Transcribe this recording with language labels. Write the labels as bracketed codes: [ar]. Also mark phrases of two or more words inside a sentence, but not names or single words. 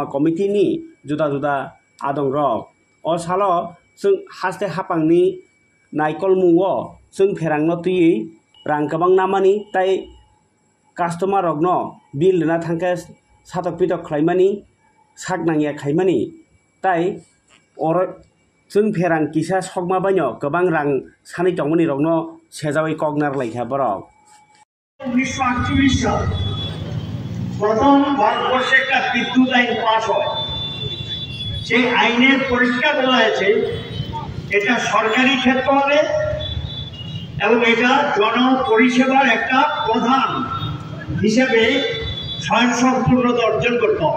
[brx] कमिटिनि जुदा जुदा आदं रक अ सालो जों हास्ते हापांनि नायकल मुंगो जों फेरांनो तुयै रां गोबां नामानि ताई कास्टमार रकनो बिल लिरना थांखे सातक पिटक खालायमानि सागनांगिया खायमानि ताई अर जों फेरां किसा सकमा बायनो गोबां रां सानै दंमोनि रकनो सेजावै कगनार लायखा बरक [bn] 1948 সাল প্রথম ভারতবর্ষে একটা বিদ্যুৎ আইন পাস হয় সেই আইনের পরিষ্কার বলা হয়েছে এটা সরকারি ক্ষেত্র হবে এবং এটা জন পরিষেবার একটা প্রধান হিসাবে স্বয়ংসম্পূর্ণতা অর্জন করতে হবে।